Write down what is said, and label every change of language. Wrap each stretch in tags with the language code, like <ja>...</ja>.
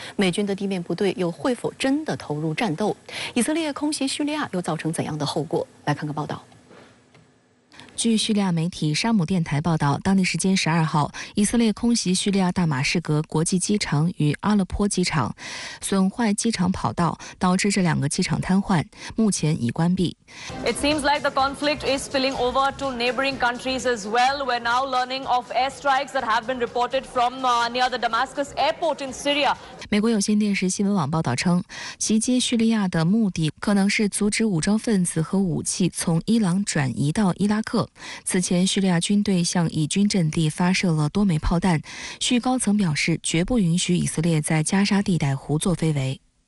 <zh>美军的地面部队又会否真的投入战斗？以色列空袭叙利亚又造成怎样的后果？来看看报道。据叙利亚媒体沙姆电台报道，当地时间12号，以色列空袭叙利亚大马士革国际机场与阿勒颇机场，损坏机场跑道，导致这2个机场瘫痪，目前已关闭。</zh> <en>It seems like the conflict is spilling over to neighboring countries as well. We're now learning of airstrikes that have been reported from near the Damascus airport in Syria.</en> <zh>美国有线电视新闻网报道称，袭击叙利亚的目的可能是阻止武装分子和武器从伊朗转移到伊拉克。此前，叙利亚军队向以军阵地发射了多枚炮弹。叙高层表示，绝不允许以色列在加沙地带胡作非为。</zh>